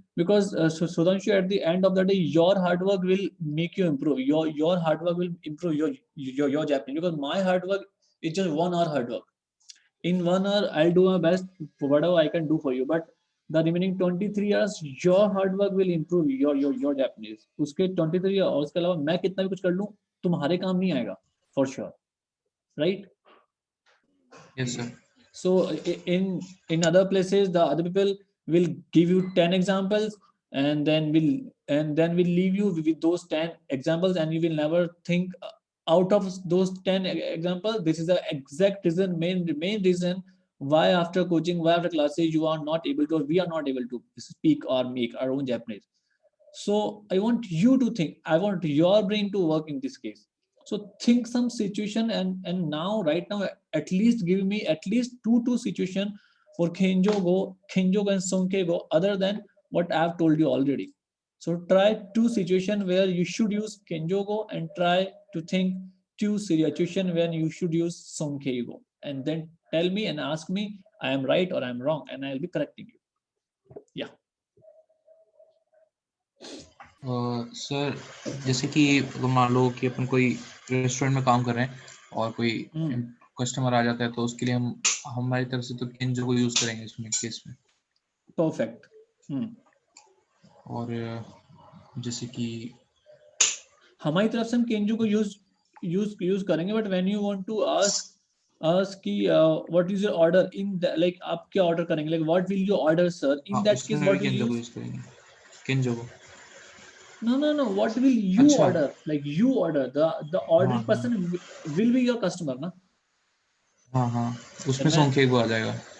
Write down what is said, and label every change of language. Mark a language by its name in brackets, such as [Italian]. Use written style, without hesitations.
[English] Because Sudhanshu, at the end of the day, your hard work will make you improve. Your hard work will improve your Japanese. Because my hard work is just 1 hour hard work. In 1 hour, I'll do my best for whatever I can do for you. But the remaining 23 years your hard work will improve your Japanese. [Hindi] उसके 23 years और उसके अलावा मैं कितना भी कुछ कर लूं तुम्हारे काम नहीं आएगा [English] for sure, right? Yes, sir. So in other places the other people will give you 10 examples and then will leave you with those 10 examples, and you will never think out of those 10 examples. This is the exact reason, main reason why after coaching, why after classes you are not able to, or we are not able to speak or make our own Japanese. So I want you to think, I want your brain to work in this case. So think some situation, and now right now at least give me at least two situation for Kenjo and Sonke go other than what I have told you already. So try two situation where you should use Kenjo and try to think two situation when you should use Sonke, and then tell me and ask me I am right or I am wrong, and I will be correcting you. Yeah. [Hindi] Sir जैसे कि अगर मान लो कि अपन कोई restaurant में काम कर रहे हैं और कोई कस्टमर आ जाता है, तो उसके लिए हम हमारी तरफ से तो केंजो को यूज करेंगे इसमें केस में. [English] Perfect. [Hindi] और जैसे कि हमारी तरफ से हम केंजो को यूज करेंगे, [English] but when you want to ask कि what is your order in the, like [Hindi] आप क्या ऑर्डर करेंगे, [English] like what will you order sir, in that case what will you use [Hindi] करेंगे केंजो को. [English] No, what will you order, like you order, the ordering person will be your customer ना. [Hindi] हाँ उसमें सोंके को आ जाएगा.